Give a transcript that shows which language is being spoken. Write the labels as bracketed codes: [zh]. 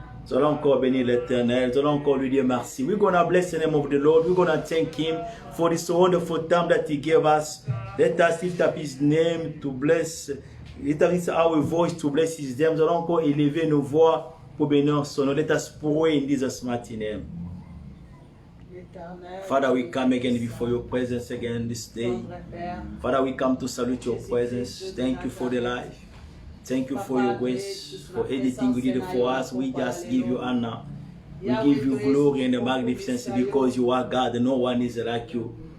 [fr] Nous allons encore bénir l'Éternel. Nous allons encore lui dire merci. [en] We're going to bless the name of the Lord. We're going to thank Him for this wonderful time that He gave us. Let us lift up His name to bless. Let us lift our voice to bless His name. [fr] Nous allons encore élever nos voix pour bénir son nom. [en] Let us pray in Jesus' mighty name. Father, we come again before your presence again this day. Father, we come to salute your presence. Thank you for the life. Thank you for your grace, for everything you did for us. We just give you honor. We give you glory and the magnificence because you are God and no one is like you.